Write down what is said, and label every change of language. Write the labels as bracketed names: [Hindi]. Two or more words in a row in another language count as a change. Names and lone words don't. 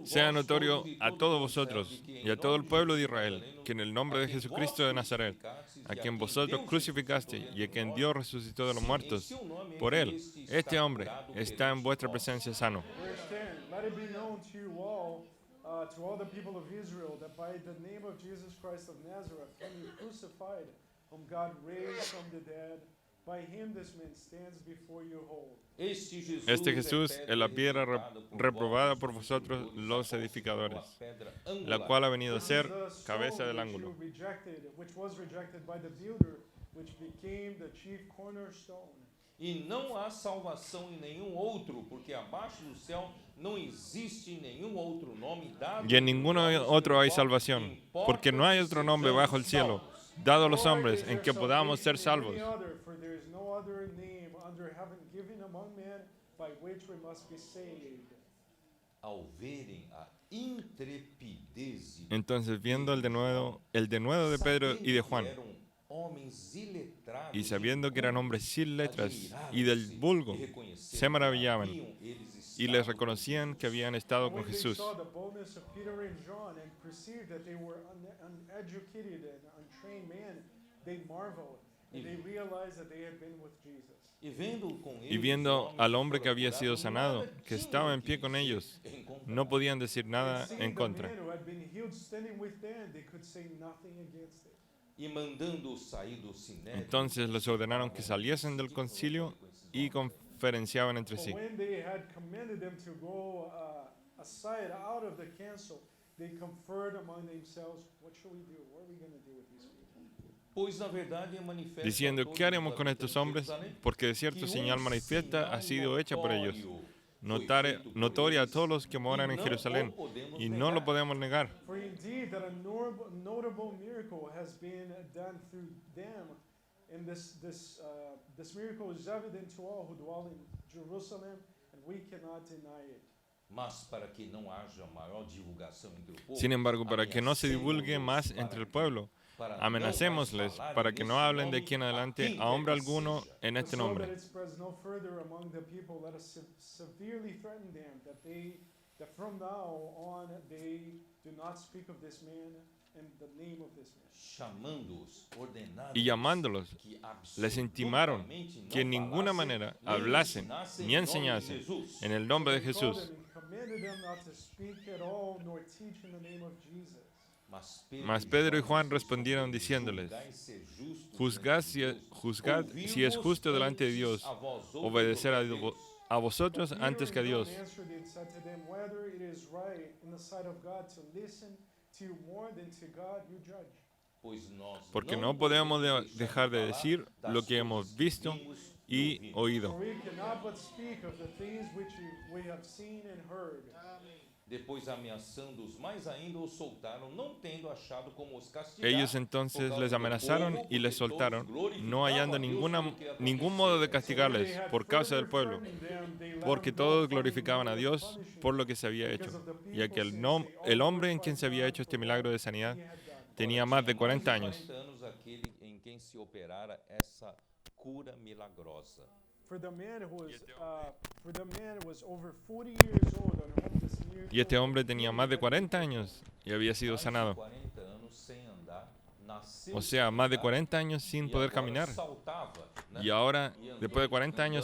[Spanish] Sea [Portuguese] vós [Spanish] notorio [Portuguese] todos e a todo [Spanish] todos [Portuguese] o [Spanish] vosotros [Portuguese] céu, de que [Spanish] y a [Portuguese] em [Spanish] todo el [Portuguese] nome [Spanish] pueblo de [Portuguese] Jesus [Spanish] Israel, [Portuguese] Nazareno, [Spanish] que en el nombre de [Portuguese] a quem [Spanish] Jesucristo [Portuguese] vós [Spanish] de Nazaret, [Portuguese] crucificastes a e [Spanish] quien vosotros [Portuguese] Deus [Spanish] crucificaste [Portuguese] ressuscitou [Spanish] y a quien [Portuguese] dentre [Spanish] Dios [Portuguese] nós, [Spanish] resucitó de los [Portuguese] sim, em [Spanish] muertos, [Portuguese] seu nome [Spanish] por él, [Portuguese] este [Spanish] este [Portuguese] está [Spanish] hombre [Portuguese] curado [Spanish] está en [Portuguese] perante [Spanish] vuestra [Portuguese] vós. [Spanish] presencia sano. [English] Verse 10, let it be known to all the people of Israel, that by the name of Jesus Christ of Nazareth, whom you crucified, whom God raised from the dead, by him this man stands before you whole. [Spanish] Este Jesús es la piedra reprobada por vosotros los edificadores, la cual ha venido a [English] This is [Spanish] ser [English] the [Spanish] cabeza [English] stone [Spanish] del [English] which [Spanish] ángulo. [English] you rejected, which was rejected by the builder, which became the chief cornerstone. [Portuguese] E não há salvação em nenhum outro, porque abaixo do céu não existe nenhum outro nome dado. [Spanish] Y en ninguno otro hay salvación, porque no hay otro nombre bajo el cielo dado a los [English] Nor [Spanish] hombres [English] is [Spanish] en [English] there [Spanish] que podamos ser [English] salvation in [Spanish] salvos. [English] any other, for there is no other name under heaven given among men by which we must be saved. [Portuguese] Ao verem a intrepidez [Spanish] Entonces, viendo el denuedo de Pedro y de Juan, y sabiendo que eran hombres sin letras y del vulgo, se maravillaban y les reconocían que habían estado con [English] When they [Spanish] Jesús. [English] saw the boldness of Peter and John and perceived that they were uneducated and untrained men, they marveled and they realized that they had been with Jesus. [Spanish] Y viendo al hombre que había sido sanado, que estaba en pie con ellos, no podían decir nada [English] Seeing [Spanish] en [English] the [Spanish] contra. [English] man who had been healed standing with them, they could say nothing against it. [Portuguese] e mandando sair do sinédrio. [Spanish] Entonces les ordenaron que saliesen del concilio y conferenciaban entre sí. [English] But when they had commanded them to go aside out of the council, they conferred among themselves, what shall we do? What are we going to do with these people? [Portuguese] Pois na verdade é manifesto [Spanish] Diciendo, [Portuguese] a todos [Spanish] ¿qué haremos [Portuguese] os [Spanish] con estos [Portuguese] habitantes de [Spanish] hombres? [Portuguese] Jerusalém [Spanish] Porque de cierto [Portuguese] que [Spanish] señal manifiesta ha sido hecha por ellos, [Portuguese] notoria [Spanish] notoria a todos los que moran en Jerusalén, y no lo podemos negar. [English] For indeed that a notable miracle has been done through them, and this miracle is evident to all who dwell in Jerusalem, and we cannot deny it. [Portuguese] Mas para que não haja maior divulgação entre o povo, [Spanish] Sin embargo, para que no se divulgue más entre el pueblo, amenacémosles para que no hablen de aquí en adelante a hombre alguno en este [English] So [Spanish] nombre. [English] that it spreads no further among the people, let us severely threaten them that from now on they do not speak of this man and the name of this man. [Portuguese] chamando-os, ordenando [Spanish] Y llamándolos, [Portuguese] que [Spanish] les intimaron [Portuguese] absolutamente no [Spanish] que en ninguna [Portuguese] falassem, [Spanish] manera [Portuguese] nem [Spanish] hablasen [Portuguese] ensinassem [Spanish] ni [Portuguese] em nome de [Spanish] enseñasen [Portuguese] Jesus. [Spanish] en el nombre de [English] They called [Spanish] Jesús. [English] them and commanded them not to speak at all nor teach in the name of Jesus. [Spanish] Mas Pedro y Juan respondieron diciéndoles, juzgad si es justo delante de Dios obedecer a vosotros [English] Peter [Spanish] antes que a [English] and John [Spanish] Dios. [English] answered and said to them, whether it is right in the sight of God to listen to you more than to God you judge. [Spanish] Porque no podemos dejar de decir lo que hemos visto y oído. [English] For we cannot but speak of the things which we have seen and heard. [Portuguese] Depois, ameaçando-os mais ainda, os soltaram, não tendo achado como os castigar. [Spanish] Ellos entonces les amenazaron y les soltaron, no hallando ningún modo de castigarles por causa del pueblo, porque todos glorificaban a Dios por lo que se había hecho, ya que el hombre en quien se había hecho este milagro de sanidad tenía más de 40 años. [Portuguese] anos aquele em quem se operara essa cura milagrosa. [English] for the man who was over 40 years old on whom this miracle [Spanish] Y este hombre tenía más de 40 años y había sido [Portuguese] Mais de [Spanish] sanado. [Portuguese] 40 anos sem andar, nasceu [Spanish] O sea, [Portuguese] sem [Spanish] más de [Portuguese] andar, [Spanish] 40 años sin [Portuguese] e [Spanish] poder [Portuguese] agora [Spanish] caminar. [Portuguese] saltava, né? [Spanish] Y ahora, [Portuguese] E andando, [Spanish] después de 40 años,